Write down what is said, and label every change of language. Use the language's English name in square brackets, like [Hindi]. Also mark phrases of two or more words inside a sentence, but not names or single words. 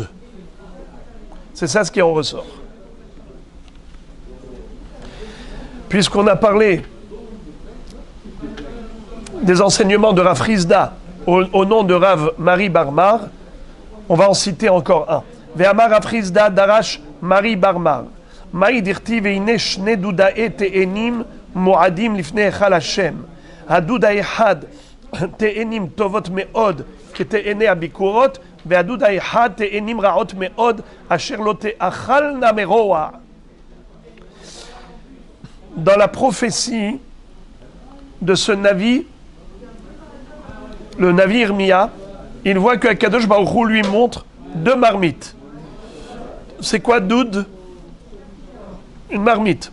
[French] C'est ça ce qui en ressort. Puisqu'on a parlé des enseignements de Rav Rizda au nom de Rav Mari Barmar, on va en citer encore un. [Hebrew] ואמר רב ריזדא דרש מרי בר מר. מאי דכתיב והנה שני דודאי תאנים מועדים לפני היכל השם. הדוד אחד תאנים טובות מאד כתאני הבכורות והדוד אחד תאנים רעות מאד אשר לא תאכלנה מרע. [French] Dans la prophétie de ce Navi, le Navi Irmia, il voit que [Hebrew] קדוש ברוך הוא [French] lui montre deux marmites. C'est quoi Doud? Une marmite.